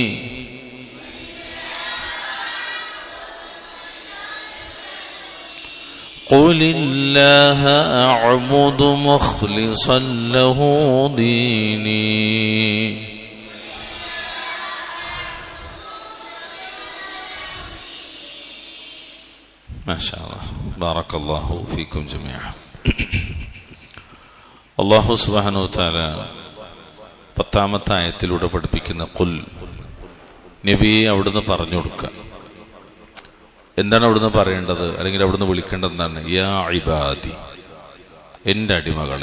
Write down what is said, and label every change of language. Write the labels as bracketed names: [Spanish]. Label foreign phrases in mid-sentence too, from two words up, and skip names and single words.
[Arabic] قل الله أعبد مخلصا له ديني. ما شاء الله. بارك الله فيكم جميعا. الله سبحانه وتعالى [Malayalam] 10ാമത്തെ ആയത്തിലൂടെ പഠിപ്പിക്കുന്ന ഖുൽ, നബിയെ അവിടുന്ന് പറഞ്ഞു കൊടുക്കുക. എന്താണ് അവിടുന്ന് പറയേണ്ടത്, അല്ലെങ്കിൽ അവിടുന്ന് വിളിക്കേണ്ടത് എന്താണ്? [Arabic] يا عبادي, [Malayalam] എൻ്റെ അടിമകളെ.